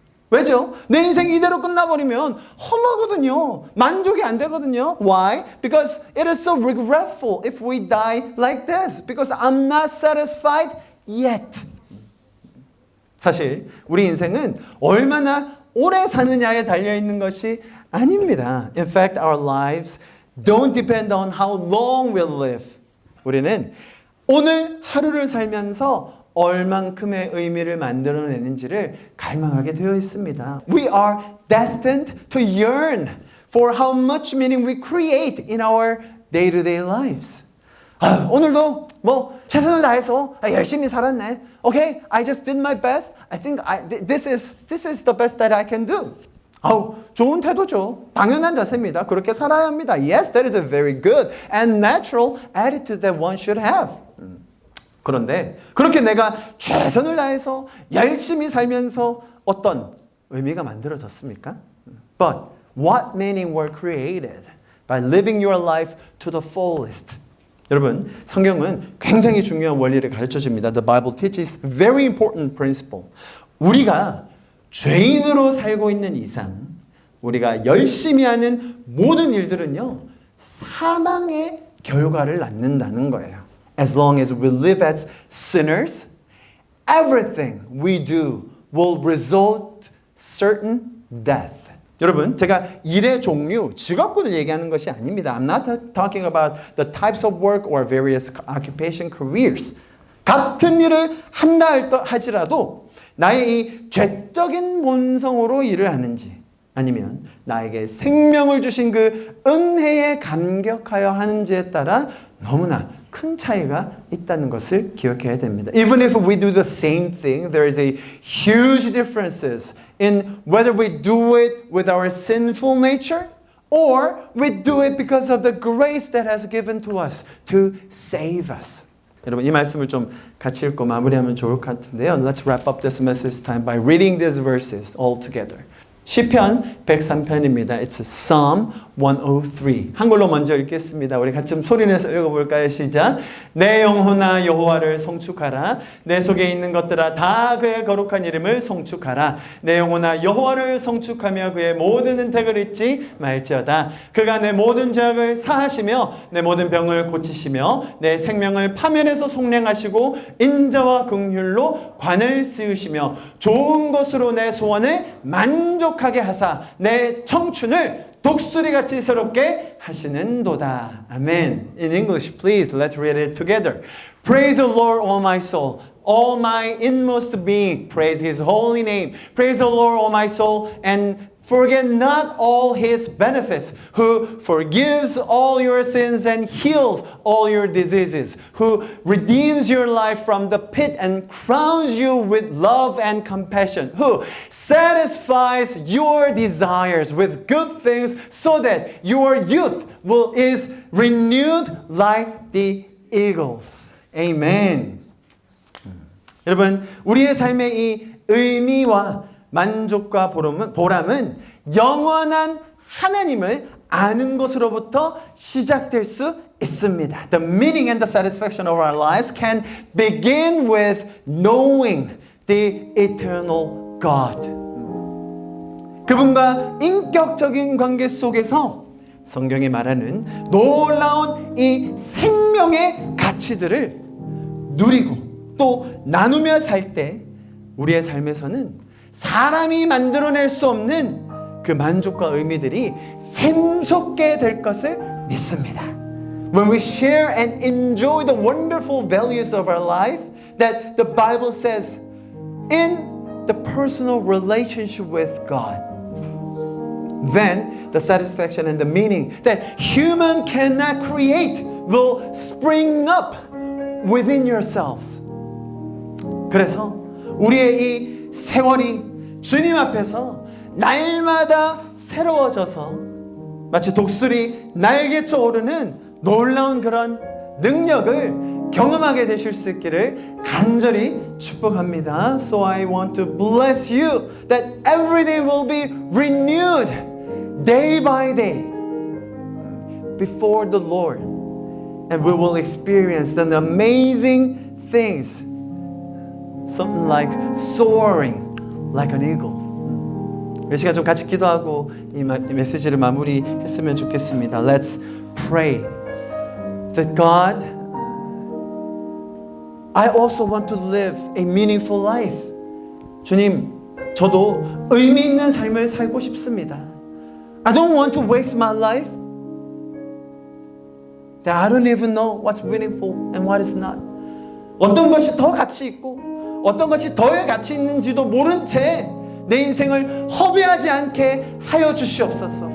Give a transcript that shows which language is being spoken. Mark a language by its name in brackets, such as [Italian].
[Korean] 왜죠? 내 인생이 이대로 끝나버리면 험하거든요. 만족이 안 되거든요. [English] Why? Because it is so regretful if we die like this. Because I'm not satisfied yet. [Korean] 사실 우리 인생은 얼마나 오래 사느냐에 달려있는 것이 아닙니다. [English] In fact, our lives don't depend on how long we live. [Korean] 우리는 오늘 하루를 살면서 얼만큼의 의미를 만들어내는지를 갈망하게 되어 있습니다. [English] We are destined to yearn for how much meaning we create in our day-to-day lives. [Korean] 오늘도 뭐 최선을 다해서 열심히 살았네. [English] Okay, I just did my best. I think this is the best that I can do. [Korean] 좋은 태도죠. 당연한 자세입니다. 그렇게 살아야 합니다. [English] Yes, that is a very good and natural attitude that one should have. [Korean] 그런데 그렇게 내가 최선을 다해서 열심히 살면서 어떤 의미가 만들어졌습니까? [English] But what meaning were created by living your life to the fullest? [Korean] 여러분, 성경은 굉장히 중요한 원리를 가르쳐줍니다. [English] The Bible teaches very important principle. [Korean] 우리가 죄인으로 살고 있는 이상 우리가 열심히 하는 모든 일들은요, 사망의 결과를 낳는다는 거예요. [English] As long as we live as sinners, everything we do will result certain death. [Korean] 여러분, 제가 일의 종류, 직업군을 얘기하는 것이 아닙니다. [English] I'm not talking about the types of work or various occupation careers. [Korean] 같은 일을 한다 할지라도 나의 이 죄적인 본성으로 일을 하는지 아니면 나에게 생명을 주신 그 은혜에 감격하여 하는지에 따라 너무나 큰 차이가 있다는 것을 기억해야 됩니다. [English] Even if we do the same thing, there is a huge differences in whether we do it with our sinful nature or we do it because of the grace that has given to us to save us. [Korean] 여러분, 이 말씀을 좀 같이 읽고 마무리하면 좋을 것 같은데요. [English] Let's wrap up this message time by reading these verses all together. [Korean] 시편 103편입니다. [English] It's Psalm 103. [Korean] 한글로 먼저 읽겠습니다. 우리 같이 좀 소리내서 읽어볼까요? 시작. 내 영혼아 여호와를 송축하라. 내 속에 있는 것들아 다 그의 거룩한 이름을 송축하라. 내 영혼아 여호와를 송축하며 그의 모든 은택을 잊지 말지어다. 그가 내 모든 죄악을 사하시며 내 모든 병을 고치시며 내 생명을 파멸해서 속량하시고 인자와 긍휼로 관을 씌우시며 좋은 것으로 내 소원을 만족하게 하사 내 청춘을 독수리같이 새롭게 하시는도다. 아멘. [English] In English, please, let's read it together. Praise the Lord, all my soul. All my inmost being, praise His holy name. Praise the Lord, all my soul, and forget not all His benefits, who forgives all your sins and heals all your diseases, who redeems your life from the pit and crowns you with love and compassion, who satisfies your desires with good things so that your youth is renewed like the eagles. Amen. [Korean] 여러분, 우리의 삶의 이 의미와 만족과 보람은 영원한 하나님을 아는 것으로부터 시작될 수 있습니다. [English] The meaning and the satisfaction of our lives can begin with knowing the eternal God. [Korean] 그분과 인격적인 관계 속에서 성경이 말하는 놀라운 이 생명의 가치들을 누리고 또 나누며 살 때 우리의 삶에서는 사람이 만들어낼 수 없는 그 만족과 의미들이 샘솟게 될 것을 믿습니다. [English] When we share and enjoy the wonderful values of our life that the Bible says in the personal relationship with God, then the satisfaction and the meaning that human cannot create will spring up within yourselves. [Korean] 그래서 우리의 이 세월이 주님 앞에서 날마다 새로워져서 마치 독수리 날개쳐 오르는 놀라운 그런 능력을 경험하게 되실 수 있기를 간절히 축복합니다. [English] So I want to bless you that every day will be renewed day by day before the Lord, and we will experience the amazing things, something like soaring like an eagle. [Korean] 이 시간 좀 같이 기도하고 이 메시지를 마무리했으면 좋겠습니다. [English] Let's pray that God, I also want to live a meaningful life. [Korean] 주님, 저도 의미 있는 삶을 살고 싶습니다. [English] I don't want to waste my life that I don't even know what's meaningful and what is not. [Korean] 어떤 것이 더 가치 있고 어떤 것이 더 가치 있는지도 모른 채 내 인생을 허비하지 않게 하여 주시옵소서.